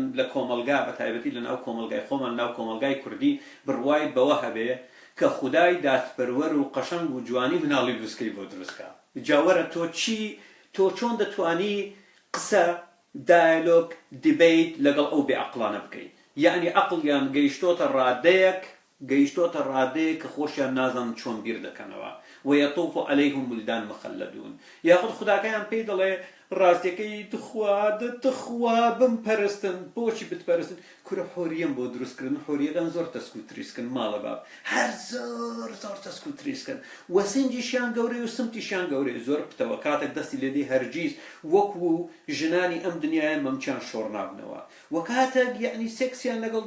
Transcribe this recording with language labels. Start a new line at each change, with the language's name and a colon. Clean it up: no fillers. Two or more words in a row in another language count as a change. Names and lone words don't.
Central Kurdish: لە کۆمەلگا بە تایبەتی لە ناو کۆمەلگای خۆمان ناو کۆمەلگای کوردی بڕوای بەوە هەبێ کە خودای دادپەروەر و قەشەنگ و جوانی مناڵی لوسکەی بۆ دروستکە جاوەرە تۆ چۆن دەتوانی قسە دایلۆگ دیبیت لەگەڵ ئەو بێعەقڵانە بکەیت یعنی عەقڵیان گەیشتۆتە ڕادەیەک کە خۆشیان نازانن چۆن بیر دەکەنەوە
Arabic: ويطوف عليهم ولدان مخلدون
Central Kurdish: یاخود خوداکەیان پێی دەڵێ ڕاستیەکەی تخوا بمپەرستن بۆچی بتپەرستن کورە حۆریەم بۆ دروستکردن حۆریەکان زۆر تەسک و تریسکن ماڵە باب هەر زۆر تەسک و تریسکن و سنجیشیان گەورەی و سمتیشیان گەورەی زۆر پتەوە کاتێک دەستی لێدەی هەرگیز وەکو ژنانی ئەم دنیایە مەمچیان شۆڕ نابنەوە و کاتێک یعنی سێکسیان لەگەڵدا